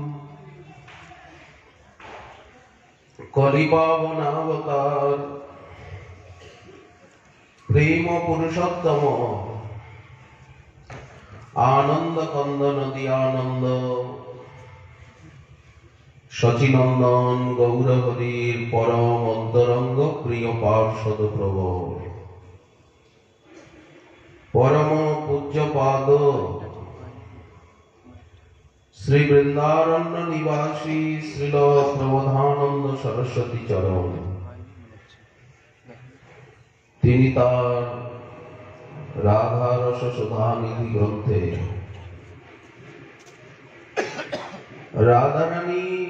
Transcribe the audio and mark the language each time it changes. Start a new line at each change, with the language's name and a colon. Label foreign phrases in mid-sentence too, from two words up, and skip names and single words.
Sanskrit: कलिपावनावतार प्रेम पुरुषोत्तम आनंद कंदन दियानंद शचीनंदन गौरहरिर परम अंतरंग प्रिय पार्षद प्रभु परम पूज्य पाद
Bangla: শ্রী বৃন্দারণ্য নিবাসী শ্রীল প্রবোধানন্দ সরস্বতী চরণ তিনি তার রাধারস সুধানিধি গ্রন্থে রাধারানী